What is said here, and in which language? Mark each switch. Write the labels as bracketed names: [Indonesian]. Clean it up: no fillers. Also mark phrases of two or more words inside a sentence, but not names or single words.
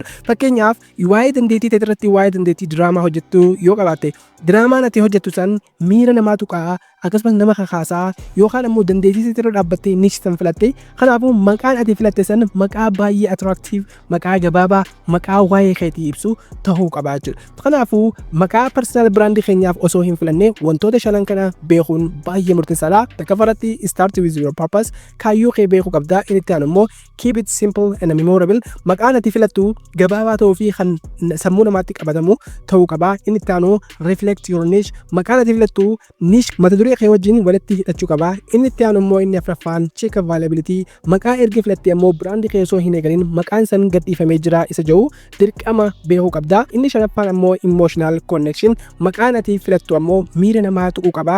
[Oromo] Fakkeenyaaf waa'ee dandeettii ta'e irratti waa'ee dandeettii diraamaa hojjettu yoo qabaatte diraamaan ati hojjettu san miira namaa tuqaa akkasumas nama kakaasaa yookaan ammoo dandeettii ta'e irra dhaabbattee niche san filatte kanaafuu maqaan ati filatte san maqaa baay'ee attractive maqaa gabaabaa maqaa waa'ee keetii ibsu ta'uu qabaachuudha. Kanaafuu maqaa [English] personal brand [Oromo] keenyaaf osoo hin filanne wantoota shanan kana beekuun baay'ee murteessaadha. Takkafarratti [English] start with your purpose [Oromo] kaayyoo kee beekuu qabda. Inni itti aanu immoo [English] keep it simple and memorable. [Oromo] Maqaan ati filattu gabaabaa ta'uu fi kan sammuu namaatti qabatamu ta'uu qaba. Inni itti aanu [English] reflect your niche. [Oromo] Maqaan ati filattu niche mata duree kee wajjin walitti hidhachuu qaba. Inni itti aanu immoo inni afraffaan [English] check availability. [Oromo] Maqaa erga filatte immoo brand kee osoo hin eegalin maqaan san gadhiifamee jira isa jedhu dirqama beekuu qabda. Inni shanaffaan immoo [English] emotional connection. [Oromo] Maqaan ati filattu ammoo miira namaa tuquu qaba.